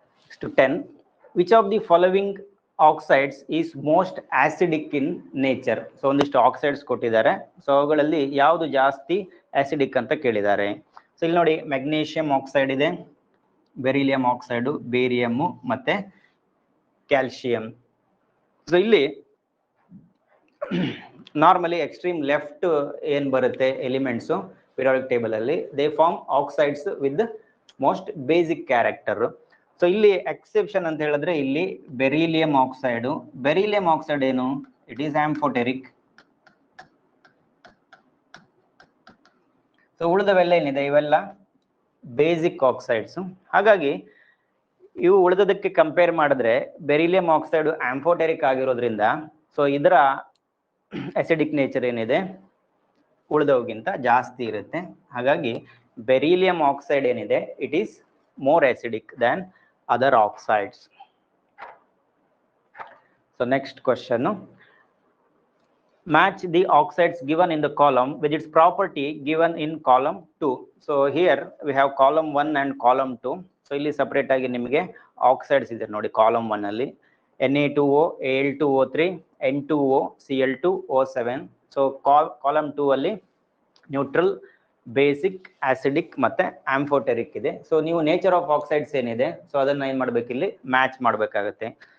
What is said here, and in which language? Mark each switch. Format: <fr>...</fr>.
<en>Next 10. Which of the following oxides is most acidic in nature. So</en> <kn>ಒಂದಿಷ್ಟು oxides ಕೊಟ್ಟಿದ್ದಾರೆ. So ಅವುಗಳಲ್ಲಿ ಯಾವುದು ಜಾಸ್ತಿ ಆಸಿಡಿಕ್ ಅಂತ ಕೇಳಿದ್ದಾರೆ. ಸೊ ಇಲ್ಲಿ ನೋಡಿ, ಮೆಗ್ನೀಷಿಯಂ ಆಕ್ಸೈಡ್ ಇದೆ, ಬೆರಿಲಿಯಂ ಆಕ್ಸೈಡು, ಬೇರಿಯಂ ಮತ್ತೆ ಕ್ಯಾಲ್ಸಿಯಂ. ಸೊ ಇಲ್ಲಿ ನಾರ್ಮಲಿ ಎಕ್ಸ್ಟ್ರೀಮ್ ಲೆಫ್ಟ್ ಏನ್ ಬರುತ್ತೆ ಎಲಿಮೆಂಟ್ಸ್ ಪಿರಿಯಾಡಿಕ್ ಟೇಬಲ್ ಅಲ್ಲಿ,</kn> <en>They form oxides with most basic character.</en> <kn>So ಇಲ್ಲಿ ಎಕ್ಸೆಪ್ಷನ್ ಅಂತ ಹೇಳಿದ್ರೆ ಇಲ್ಲಿ ಬೆರಿಲಿಯಂ ಆಕ್ಸೈಡ್. ಬೆರಿಲಿಯಂ ಆಕ್ಸೈಡ್ ಏನು,</kn> <en>It is amphoteric.</en> <kn>ಸೊ ಉಳಿದವೆಲ್ಲ ಏನಿದೆ ಇವೆಲ್ಲ ಬೇಸಿಕ್ ಆಕ್ಸೈಡ್ಸ್. ಹಾಗಾಗಿ ಇವು ಉಳಿದದಕ್ಕೆ ಕಂಪೇರ್ ಮಾಡಿದ್ರೆ ಬೆರಿಲಿಯಂ ಆಕ್ಸೈಡ್ ಆಂಫೋಟೆರಿಕ್ ಆಗಿರೋದ್ರಿಂದ ಸೊ ಇದರ ಅಸಿಡಿಕ್ ನೇಚರ್ ಏನಿದೆ ಉಳಿದವುಗಿಂತ ಜಾಸ್ತಿ ಇರುತ್ತೆ. ಹಾಗಾಗಿ ಬೆರಿಲಿಯಂ ಆಕ್ಸೈಡ್ ಏನಿದೆ</kn> <en>It is more acidic than other oxides. So next question, match the oxides given in the column with its property given in column 2. So here we have column 1 and column 2.</en> <kn>So ಇಲ್ಲಿ separate ಆಗಿ ನಿಮಗೆ oxides ಇದೆ ನೋಡಿ column 1 ಅಲ್ಲಿ Na2O, Al2O3, N2O, Cl2O7. So column 2 ಅಲ್ಲಿ neutral, basic, acidic ಮತ್ತೆ amphoteric ಇದೆ. So ನೀವು ನೇಚರ್ ಆಫ್ ಆಕ್ಸೈಡ್ಸ್ ಏನಿದೆ ಸೊ ಅದನ್ನ ಏನ್ ಮಾಡ್ಬೇಕು, ಇಲ್ಲಿ ಮ್ಯಾಚ್ ಮಾಡ್ಬೇಕಾಗತ್ತೆ.</kn>